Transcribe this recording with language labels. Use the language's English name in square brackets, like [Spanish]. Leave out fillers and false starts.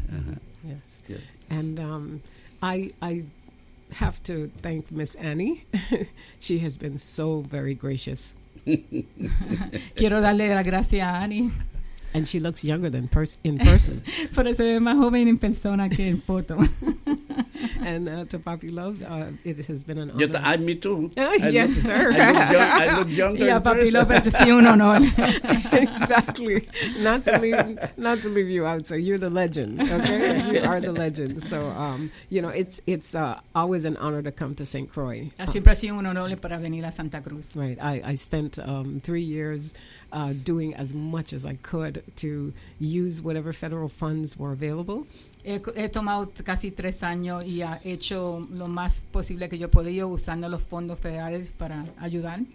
[English] Uh-huh. Yes. And I have to thank Miss Annie. She has been so very gracious. [Spanish] Quiero darle la gracia a Annie. [English] And she looks younger than in person. [Spanish] Pero se ve más joven en persona que en foto. [English] And to Papi Love, it has been an honor. Me too. Yes, sir. I look younger. Yeah, Papi Love is [Spanish] un honor. [English] Exactly. Not to leave you out, sir. You're the legend. Okay, you are the legend. So, you know, it's always an honor to come to St. Croix. [Spanish] Siempre ha sido un honor para venir a Santa Cruz. [English] Right. I spent 3 years. Doing as much as I could to use whatever federal funds were available. [Spanish] He tomado casi 3 años y ha hecho lo más posible que yo podía usando los fondos federales para ayudar.